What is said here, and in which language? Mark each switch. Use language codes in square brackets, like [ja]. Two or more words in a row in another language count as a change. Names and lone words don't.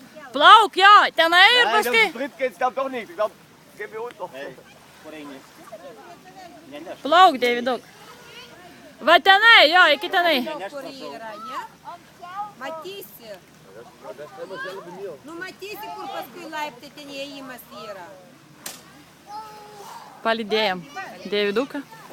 [lt] Plauk, ja, tenai ir Nein, paskui. [de] zu dritt geht's glaub doch nicht. Ich glaub, gehen wir unter. [lt] Plauk, Daviduk. Va tenai, jo, iki tenai. Kur yra, ne? Matysi. Nu matysi, kur paskui laiptai ten įėjimas yra. Palydėjom Daviduką.